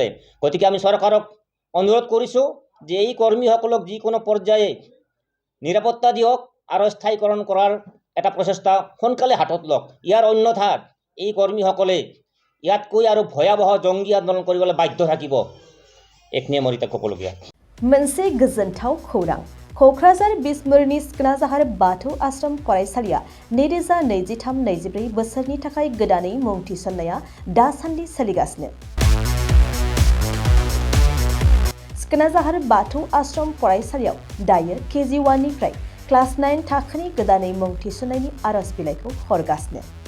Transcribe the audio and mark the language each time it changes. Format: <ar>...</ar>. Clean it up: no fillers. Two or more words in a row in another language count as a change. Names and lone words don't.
<as>গতিকে আমি চৰকাৰক অনুৰোধ কৰিছোঁ যে এই কৰ্মীসকলক যিকোনো পৰ্যায়ে নিৰাপত্তা দিয়ক আৰু স্থায়ীকৰণ কৰাৰ এটা প্ৰচেষ্টা সোনকালে হাতত লওক। ইয়াৰ অন্যথা এই কৰ্মীসকলে ইয়াতকৈ আৰু ভয়াৱহ জংগী আন্দোলন কৰিবলৈ বাধ্য থাকিব এইখিনিয়ে মোৰ এতিয়া ক'বলগীয়া</as> <brx>मोनसे गोजोनथाव खौरां क'क्राझार बिसमुरिनि सिखोनाजाहार बाथौ आश्रम फरायसालिया 2023-24 बोसोरनि थाखाय गोदानै मुं थिसननाया दासान्दि सोलिगासिनो। सिखोनाजाहार बाथौ आश्रम फरायसालियाव दायो KG1 निफ्राय क्लास 9 थाखोनि गोदानै मुं थिसननायनि आरज बिलाइखौ हरगासिनो।</brx>